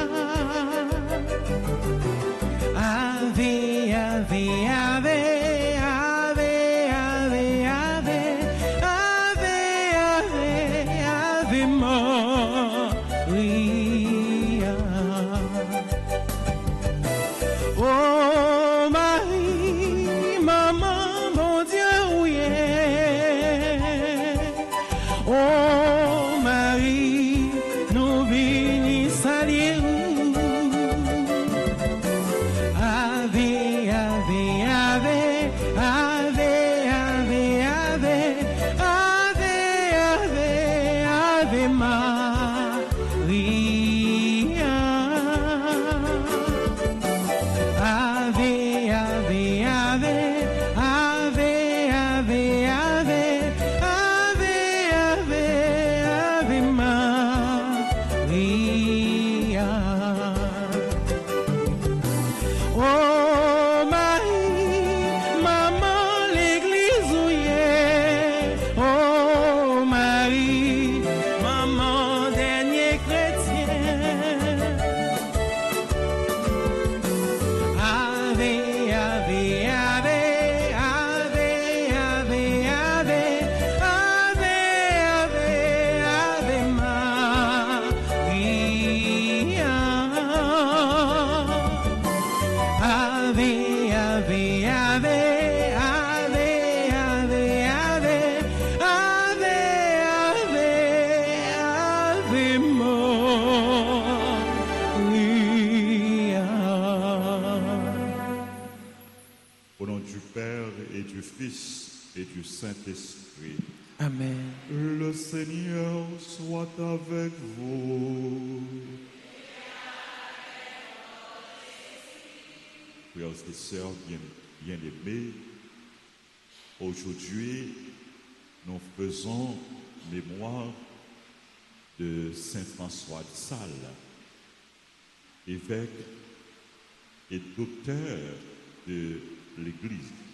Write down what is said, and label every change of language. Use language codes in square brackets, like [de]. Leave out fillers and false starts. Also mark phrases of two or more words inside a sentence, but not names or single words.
[la] Ave, ave, ave, ave, ave, ave, ave, ave, ave Maria. [fr] Oh Marie, maman, mon Dieu, oui. Oh Marie, nous bénissons à Dieu. [la] Ave, ave, ave, ave, ave, ave, ave, ave, ave Maria. Ave, ave, ave, ave, ave, ave, ave, ave, ave Maria. [fr] Oh Marie, maman l'église ouillée. Oh Marie, maman dernier chrétien. [la] Ave, ave, ave, ave, ave, ave, ave, ave, ave Maria. Ave, ave, ave, ave, ave, ave, ave, ave, ave Maria. [fr] Au nom du Père et du Fils et du Saint-Esprit. Amen. Le Seigneur soit avec vous. Frères et sœurs bien-aimés, aujourd'hui, nous faisons mémoire de Saint François de Sales, évêque et docteur de l'Église.